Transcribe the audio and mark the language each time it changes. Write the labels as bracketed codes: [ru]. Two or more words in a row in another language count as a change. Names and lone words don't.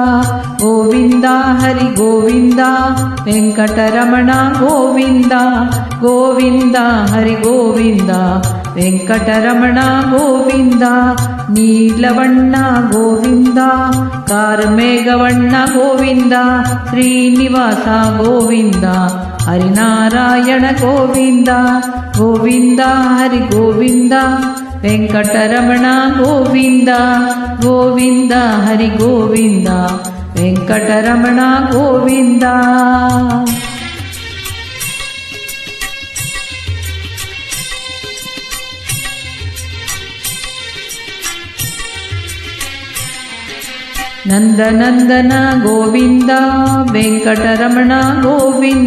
[ta] கோவிந்தா ஹரி கோவிந்தா, வெங்கடரமணா கோவிந்தா. கோவிந்தா ஹரி கோவிந்தா, வெங்கடரமணா கோவிந்தா. நீலவண்ண கோவிந்தா, கார்மேகவண்ண கோவிந்தா, ஸ்ரீனிவாச கோவிந்தா, [kn] ಹರಿನಾರಾಯಣ ಗೋವಿಂದ. ಗೋವಿಂದ ಹರಿ ಗೋವಿಂದ, ವೆಂಕಟರಮಣ ಗೋವಿಂದ. ಗೋವಿಂದ ಹರಿ ಗೋವಿಂದ, ವೆಂಕಟರಮಣ ಗೋವಿಂದ. ನಂದನಂದನ ಗೋವಿಂದ, ವೆಂಕಟರಮಣ ಗೋವಿಂದ.